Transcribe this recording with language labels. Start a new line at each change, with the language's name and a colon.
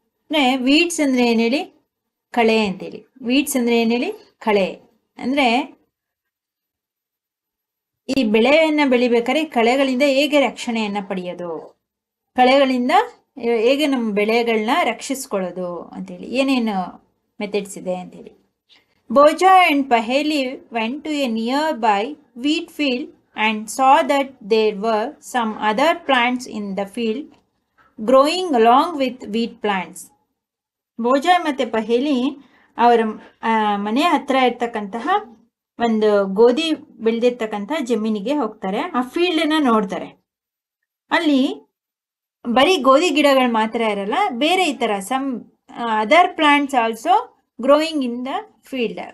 Kannada: ಅಂದರೆ ವೀಡ್ಸ್ ಅಂದರೆ ಏನು ಹೇಳಿ? ಕಳೆ ಅಂತೇಳಿ. ವೀಡ್ಸ್ ಅಂದರೆ ಏನು ಹೇಳಿ? ಕಳೆ. ಅಂದರೆ ಈ ಬೆಳೆಯನ್ನು ಬೆಳಿಬೇಕಾದ್ರೆ ಕಳೆಗಳಿಂದ ಹೇಗೆ ರಕ್ಷಣೆಯನ್ನು ಪಡೆಯೋದು, ಕಳೆಗಳಿಂದ ಹೇಗೆ ನಮ್ಮ ಬೆಳೆಗಳನ್ನ ರಕ್ಷಿಸ್ಕೊಳ್ಳೋದು ಅಂತೇಳಿ ಏನೇನು ಮೆಥಡ್ಸ್ ಇದೆ ಅಂತೇಳಿ.
English: Boojho and Paheli went to a nearby wheat field and saw that there were some other plants in the field growing along with wheat plants.
Kannada: ಬೋಜಾ ಮತ್ತು ಪಹೇಲಿ ಅವರ ಮನೆ ಹತ್ರ ಇರ್ತಕ್ಕಂತಹ ಒಂದು ಗೋಧಿ ಬೆಳೆದಿರ್ತಕ್ಕಂಥ ಜಮೀನಿಗೆ ಹೋಗ್ತಾರೆ. ಆ ಫೀಲ್ಡನ್ನು ನೋಡ್ತಾರೆ. ಅಲ್ಲಿ ಬರೀ ಗೋಧಿ ಗಿಡಗಳು ಮಾತ್ರ ಇರಲ್ಲ, ಬೇರೆ ಈ ಥರ
English: Some other plants also growing in the field.